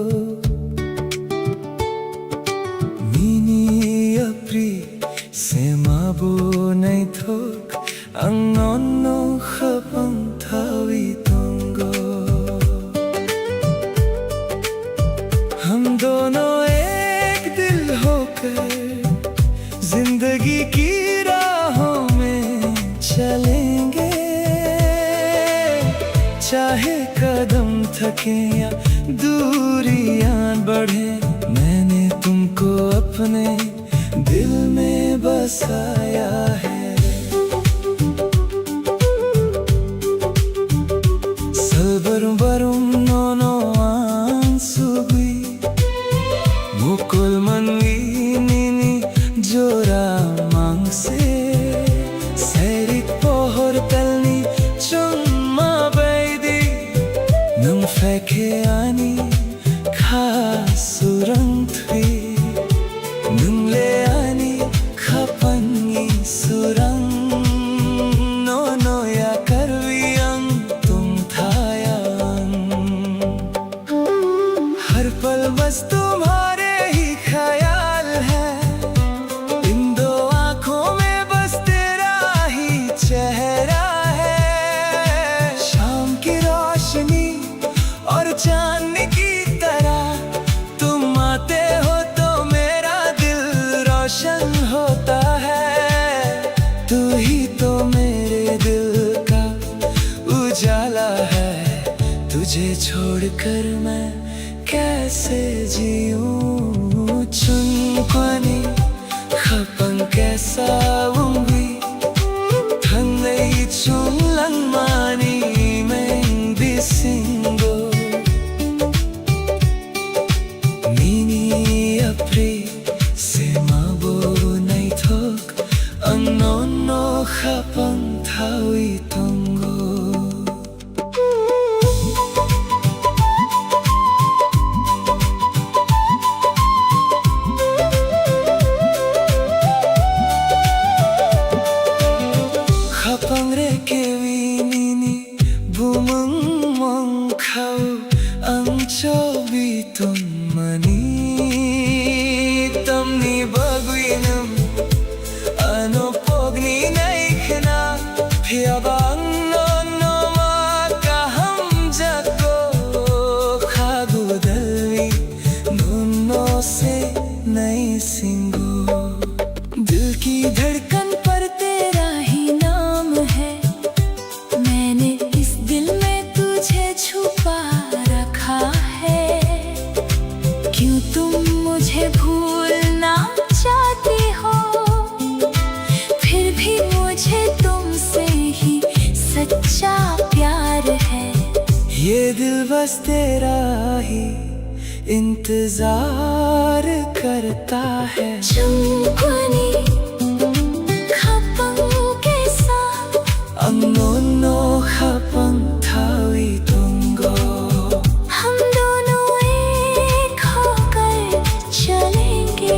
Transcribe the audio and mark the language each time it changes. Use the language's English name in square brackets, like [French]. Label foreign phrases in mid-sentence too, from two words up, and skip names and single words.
[Kok Borok] 미니 앞리 세마보 나이톡 앙넌노 가방 타위 동거 [Hindi] हम दोनों एक दिल होकर जिंदगी की राहों में चलेंगे। चाहे कदम थके या दूरियां बढ़े, मैंने तुमको अपने दिल में बसाया है। [Kok Borok] Salbarum barum nono ansubui mukul manwi nini jora mangse serit pohor talni chumma baidi nang feke ani khasurang thui nang le ani khapangi surang nono ya karviang tum thayang [Hindi] हर पल बस तुम्हारे ही ख्याल है, इन दो आँखों में बस तेरा ही चेहरा है। शाम की रोशनी और चांद की तरह तुम आते हो तो मेरा दिल रोशन होता है। तू ही तो मेरे दिल का उजाला है, तुझे छोड़कर मैं कैसे जीऊं। [Kok Borok] चुनक्वानी खपन कैसा उंगी थंगई चुंगलंग मानी में बिसिंगो मिनी अपरी सेमाबो नहीं थोक अंगनोनो खपन थावी तंगो। Kapangre kewinini bumang mangkau ang chobiton mani tamni bagwinam ano pogni naikna phiyabang no makaham jako khagudalvi nunno se nai singo [Hindi] दिल की धड़कन पर तेरा ही नाम है, मैंने इस दिल में तुझे छुपा रखा है। क्यों तुम मुझे भूलना चाहती हो, फिर भी मुझे तुमसे ही सच्चा प्यार है। ये दिल बस तेरा ही इंतजार करता है। [Kok Borok] Jungkwani khapang kesa अंगोनो खपंग थावी तुंगो [Hindi] हम दोनों एक होकर चलेंगे।